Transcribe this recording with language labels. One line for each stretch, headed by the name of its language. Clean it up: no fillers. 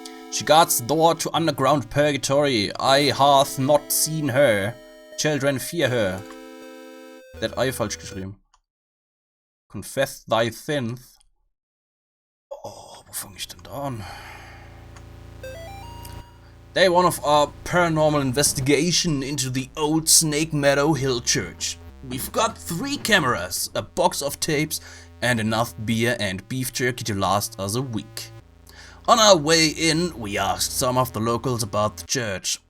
English: She guards the door to underground purgatory. I hath not seen her. Children fear her.
German: Der hat I falsch geschrieben.
English: Confess thy sins.
German: Oh, wo fange ich denn da an?
English: Day one of our paranormal investigation into the old Snake Meadow Hill Church. We've got 3 cameras, a box of tapes, and enough beer and beef jerky to last us a week. On our way in, we asked some of the locals about the church.